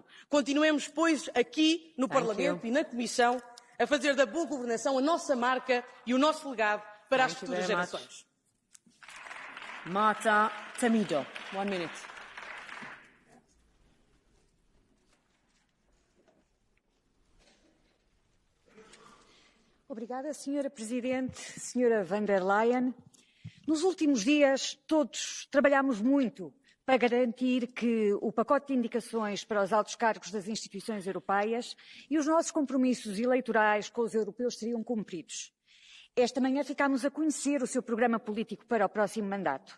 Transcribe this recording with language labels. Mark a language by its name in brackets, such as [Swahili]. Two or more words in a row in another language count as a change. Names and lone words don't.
[Portuguese] Continuemos, pois, aqui no Parlamento e na Comissão a fazer da boa governação a nossa marca e o nosso legado para as futuras gerações. [English] Marta Temido, 1 minute. [Portuguese] Obrigada, Senhora Presidente, Senhora von der Leyen. Nos últimos dias, todos trabalhámos muito para garantir que o pacote de indicações para os altos cargos das instituições europeias e os nossos compromissos eleitorais com os europeus seriam cumpridos. Esta manhã ficámos a conhecer o seu programa político para o próximo mandato.